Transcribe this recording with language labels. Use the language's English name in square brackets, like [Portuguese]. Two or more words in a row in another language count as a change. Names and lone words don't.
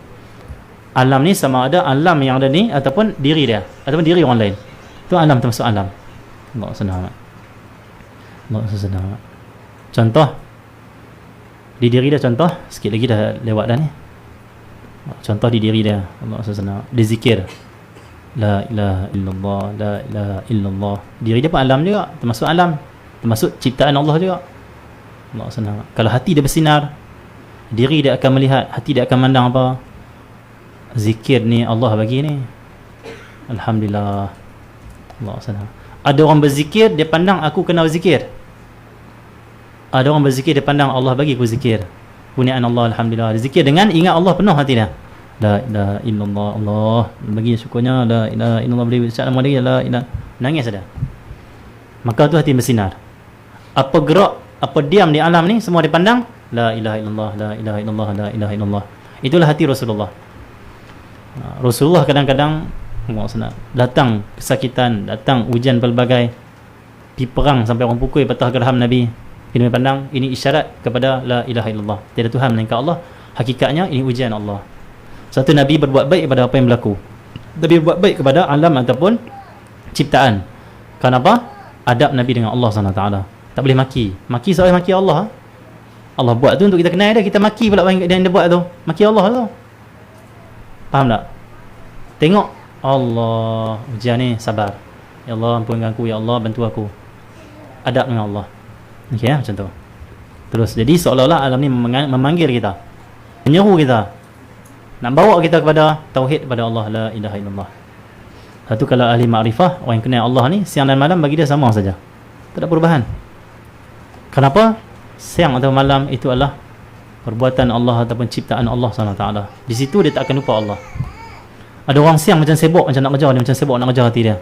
[Malay] Alam ni sama ada alam yang ada ni ataupun diri dia, ataupun diri orang lain. Tu alam, termasuk alam. Allah senang. Allah senang. Contoh di diri dia, contoh sikit lagi dah lewat dah ni. Contoh di diri dia, Allah senang. Dia zikir [Arabic] la ilaha illallah, la ilaha illallah. [Malay] Diri dia pun alam juga, termasuk alam, termasuk ciptaan Allah juga. Allah senang. Kalau hati dia bersinar, diri dia akan melihat, hati dia akan mandang apa? Zikir ni Allah bagi ni. Alhamdulillah. Allah senang. Ada orang berzikir, dia pandang aku kena berzikir. Ada orang berzikir, dia pandang Allah bagi aku zikir. Kurniaan Allah, alhamdulillah. Dia zikir dengan ingat Allah penuh hati dia. [Arabic] La ilaha illallah, [Malay] Allah bagi syukurnya, [Arabic] la ilaha illallah, [Malay] beri salam lagi, [Arabic] la ilaha. [Malay] Nangis ada. Maka tu hati bersinar. Apa gerak, apa diam di alam ni, semua dipandang [Arabic] la ilaha illallah, la ilaha illallah, [Malay] la ilaha illallah. Itulah hati Rasulullah. Rasulullah kadang-kadang datang kesakitan, datang ujian pelbagai, pergi perang sampai orang pukul patah geraham Nabi. Kita pandang ini isyarat kepada [Arabic] la ilaha illallah, [Malay] tiada Tuhan melainkan Allah. Hakikatnya ini ujian Allah. Satu, Nabi berbuat baik kepada apa yang berlaku. Nabi berbuat baik kepada alam ataupun ciptaan. Kenapa? Adab Nabi dengan Allah SWT. Tak boleh maki. Maki seorang maki Allah. Allah buat tu untuk kita kenal dia, kita maki pula yang dia buat tu. Maki Allah tu. Faham tak? Tengok Allah, ujian ni, sabar. Ya Allah, ampunkan aku, ya Allah, bantu aku. Adab dengan Allah. Okey ya, macam tu. Terus jadi seolah-olah alam ni memanggil kita, menyeru kita, nak bawa kita kepada tauhid kepada Allah, [Arabic] la ilaha illallah. [Malay] Satu, kalau ahli makrifah, orang yang kenal Allah ni, siang dan malam bagi dia sama saja. Tak ada perubahan. Kenapa? Siang atau malam itu adalah perbuatan Allah ataupun ciptaan Allah SWT. Di situ dia tak akan lupa Allah. Ada orang siang macam sibuk, macam nak kerja, dia macam sibuk nak kerja hati dia.